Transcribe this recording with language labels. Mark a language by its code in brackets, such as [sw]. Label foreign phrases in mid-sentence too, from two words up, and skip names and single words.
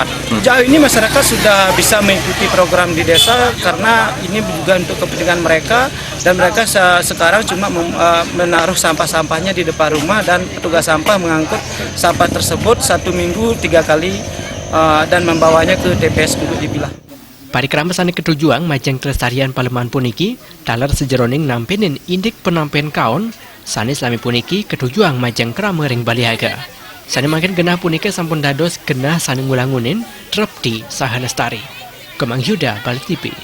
[id] Sejauh ini masyarakat sudah bisa mengikuti program di desa karena ini juga untuk kepentingan mereka, dan mereka sekarang cuma menaruh sampah-sampahnya di depan rumah dan petugas sampah mengangkut sampah tersebut 1 minggu 3 kali dan membawanya ke TPS untuk dipilah. [ban] Parikrama sane ketujuan majang kelestarian pelemahan puniki dalar sejeroning nampenin indik penampen kaon sane selami puniki ketujuan majang krama ring Baliaga. Sane makin genah punika sampun dados genah sane ngulangunin trepti saha lestari. Kemang Yuda Balik TV.